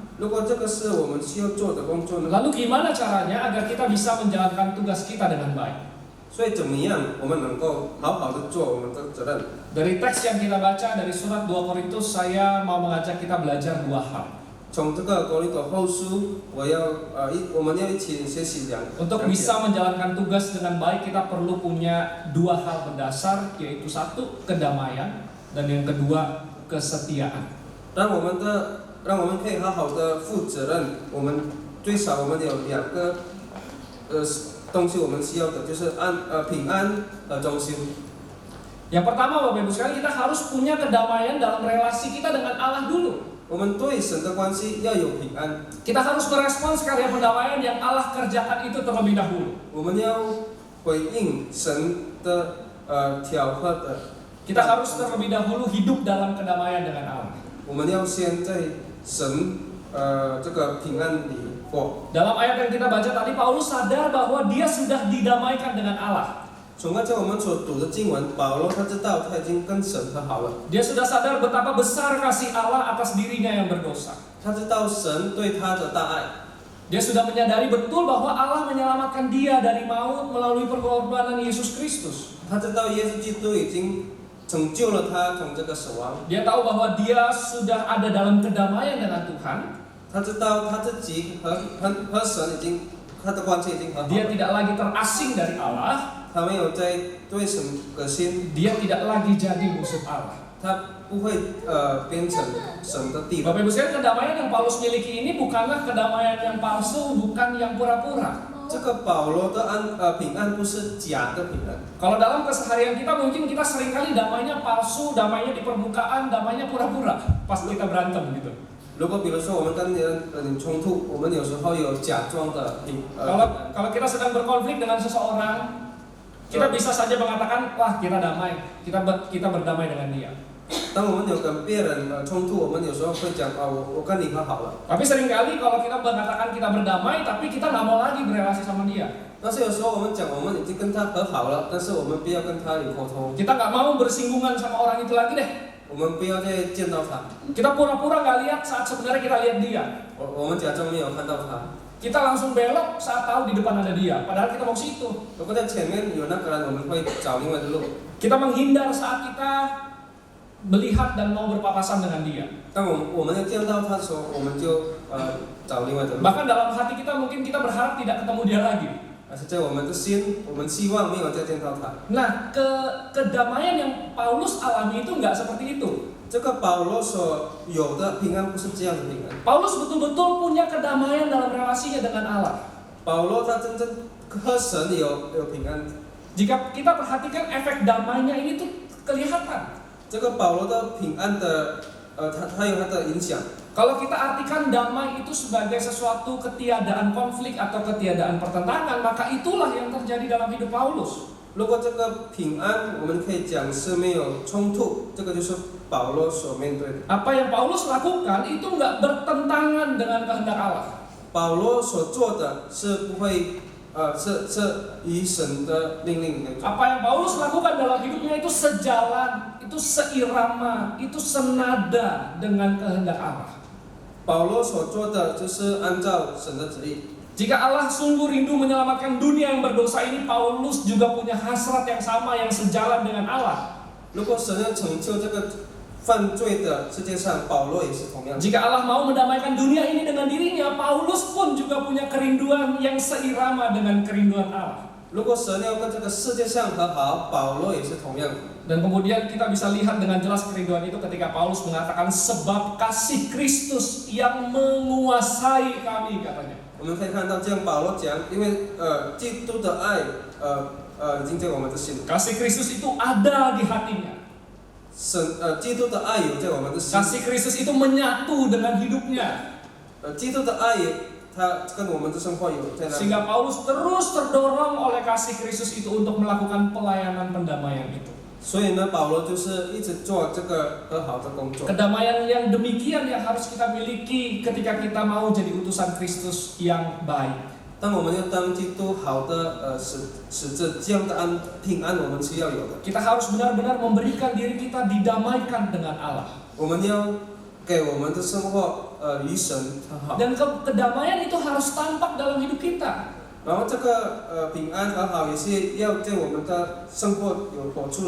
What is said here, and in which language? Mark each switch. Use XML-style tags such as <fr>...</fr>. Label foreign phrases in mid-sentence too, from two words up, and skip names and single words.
<zh>如果这个是我们需要做的工作呢？</zh> <id>lalu gimana caranya agar kita bisa menjalankan tugas kita dengan baik?</id> <zh>所以怎么样我们能够好好的做我们的责任？</zh> <id>Dari teks yang kita baca dari surat 2 Korintus, saya mau mengajak kita belajar dua hal.</id> <zh>从这个哥林多后书，我们要一起学习</zh> <id>Untuk bisa menjalankan tugas dengan baik, kita perlu punya dua hal mendasar, yaitu satu, kedamaian, dan yang kedua, kesetiaan.</id> <zh>让我们可以好好的负责任。我们最少我们有两个东西我们需要的，就是平安和忠心。</zh> <id>Yang pertama, Bapak Ibu sekalian, kita harus punya kedamaian dalam relasi kita dengan Allah dulu.</id> <zh>我们对神的关系要有平安，</zh> <id>Kita harus merespons karya pendamaian yang Allah kerjakan itu terlebih dahulu.</id> <zh>我们要回应神的调和的。</zh> <id>Kita harus terlebih dahulu hidup dalam kedamaian dengan Allah.</id> <zh>我们要先在神这个平安里过。</zh> <id>Dalam ayat yang kita baca tadi, Paulus sadar bahwa dia sudah didamaikan dengan Allah.</id> <zh>从刚才我们所读的经文，保罗他知道他已经跟神和好了，</zh> <id>Dia sudah sadar betapa besar kasih Allah atas dirinya yang berdosa.</id> <zh>他知道神对他的大爱，</zh> <id>Dia sudah menyadari betul bahwa Allah menyelamatkan dia dari maut melalui pengorbanan Yesus Kristus.</id> <zh>他知道耶稣基督已经拯救了他从这个死亡，</zh> <id>Dia tahu bahwa dia sudah ada dalam kedamaian dengan Tuhan.</id> <zh>他知道他自己和神已经他的关系已经和好</zh> <id>Dia</id> <zh>了，</zh> <id>tidak lagi terasing dari Allah.</id> <zh>他没有在对神的心，</zh> <id>Dia tidak lagi jadi musuh Allah.</id> <zh>他不会变成神的敌人。</zh> <id>Bapak Ibu sekalian, kedamaian yang Paulus miliki ini bukanlah kedamaian yang palsu, bukan yang pura-pura.</id> <zh>这个保罗的平安不是假的平安。</zh> <id>Kalau dalam keseharian kita mungkin kita seringkali damainya palsu, damainya di permukaan, damainya pura-pura pas kita berantem gitu.</id> <zh>如果比如说我们跟人冲突，我们有时候有假装的</zh> <id>Kalau kita sedang berkonflik dengan seseorang, kita bisa saja mengatakan, wah kita damai, kita berdamai dengan dia.</id> <zh>当我们有跟别人冲突，我们有时候会讲我跟你和好了。</zh> <id>Tapi seringkali kalau kita mengatakan kita berdamai, tapi kita nggak mau lagi berrelasi sama dia.</id> <zh>但是有时候我们讲我们已经跟他和好了，但是我们不要跟他有沟通，</zh> <id>Kita nggak mau bersinggungan sama orang itu lagi deh.</id> <zh>我们不要再见到他，</zh> <id>Kita pura-pura nggak lihat saat sebenarnya kita lihat dia.</id> <zh>我们假装没有看到他。</zh> <id>Kita langsung belok saat tahu di depan ada dia, padahal kita mau ke situ.</id> <zh>如果在前面有那个人，我们会找另外的路。</zh> <id>Kita menghindar saat kita melihat dan mau berpapasan dengan dia.</id> <zh>当我们要见到他的时候，我们就找另外的路。</zh> <id>Bahkan dalam hati kita mungkin kita berharap tidak ketemu dia lagi.</id> <zh>而是在我们的心，我们希望没有再见到他。</zh> <id>Nah, kedamaian yang Paulus alami itu nggak seperti itu.</id> <zh>这个保罗所有的平安不是这样的平安。</zh> <id>Paulus betul-betul punya kedamaian dalam relasinya dengan Allah.</id> <zh>保罗他真正和神有平安。</zh> <id>Jika kita perhatikan efek damainya ini tuh kelihatan.</id> <zh>这个保罗的平安的他有他的影响。</zh> <id>Kalau kita artikan damai itu sebagai sesuatu ketiadaan konflik atau ketiadaan pertentangan, maka itulah yang terjadi dalam hidup Paulus.</id> <zh>如果这个平安，我们可以讲是没有冲突，这个就是保罗所面对的。</zh> <id>Apa yang Paulus lakukan itu nggak bertentangan dengan kehendak Allah.</id> <zh>保罗所做的是不会是以神的命令来做。</zh> <id>Apa yang Paulus lakukan dalam hidupnya itu sejalan, itu seirama, itu senada dengan kehendak Allah.</id> <zh>保罗所做的就是按照神的旨意。</zh> <id>Jika Allah sungguh rindu menyelamatkan dunia yang berdosa ini, Paulus juga punya hasrat yang sama yang sejalan dengan Allah.</id> <zh>如果神要拯救这个犯罪的世界上，保罗也是同样。</zh> <id>Jika Allah mau mendamaikan dunia ini dengan dirinya, Paulus pun juga punya kerinduan yang seirama dengan kerinduan Allah.</id> <zh>如果神要跟这个世界上和好，保罗也是同样。</zh> <id>Dan kemudian kita bisa lihat dengan jelas kerinduan itu ketika Paulus mengatakan sebab kasih Kristus yang menguasai kami, katanya.</id> <zh>我们可以看到，这样保罗讲，因为基督的爱已经在我们的心里。</zh> <id>Kasih Kristus itu ada di hatinya.</id> <zh>基督的爱有在我们的心。</zh> <id>Kasih Kristus itu menyatu dengan hidupnya.</id> <zh>基督的爱也，他跟我们的生活有在那里。</zh> <id>Sehingga Paulus terus terdorong oleh kasih Kristus itu untuk melakukan pelayanan pendamaian itu.</id> <zh>所以呢，保罗就是一直做这个和好的工作。</zh> <id>Kedamaian yang demikian yang harus kita miliki ketika kita mau jadi utusan Kristus yang baik.</id> <zh>当我们要当基督好的使者，这样的平安我们是要有的。</zh> <id>Kita harus benar-benar memberikan diri kita didamaikan dengan Allah.</id> <zh>我们要给我们的生活与神和好。</zh> <id>Dan kedamaian itu harus tampak dalam hidup kita.</id> <zh>然后这个平安和好也是要在我们的生活有活出来。</zh>